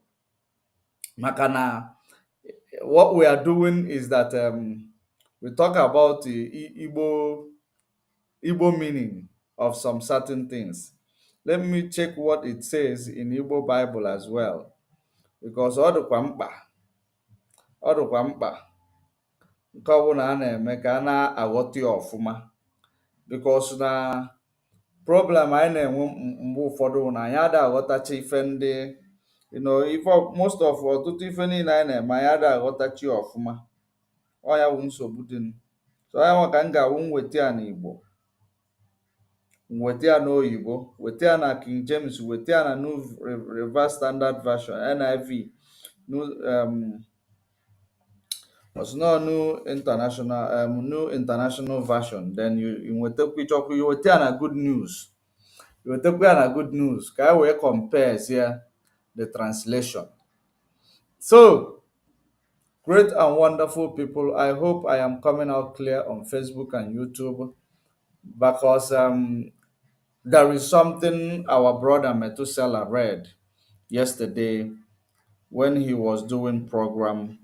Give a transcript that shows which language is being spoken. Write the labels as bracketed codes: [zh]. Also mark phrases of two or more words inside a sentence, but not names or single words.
[en] Makana, what we are doing is that we talk about the Igbo meaning of some certain things. Let me check what it says in Igbo Bible as well, because [ig] ọ dịkwa mkpa nke ọbụla a na-eme ka a na-aghọta ya ọfụma, because na problem anyị na-enwe mgbe ụfọdụ bụ na anyị ada aghọtacha ife ndị [en] most of [ig] ọtụtụ ife niile anyị na-eme anyị ada aghọtachi ya ọfụma. Ọ ya bụ nsogbu dị. So ya nwa ka m ga-awụ nweta ya n'Igbo, weta ya n'oyibo, weta ya na King James, weta ya na New Revised Standard Version, NIV, New New International Version. [en] Then you [ig] nwetakwa ịchọkwa you weta ya na Good News, you wetakwa ya na Good News ka anyị wee [en] compare here the translation. So, great and wonderful people, I hope I am coming out clear on Facebook and YouTube, because there is something our brother Methuselah read yesterday when he was doing program.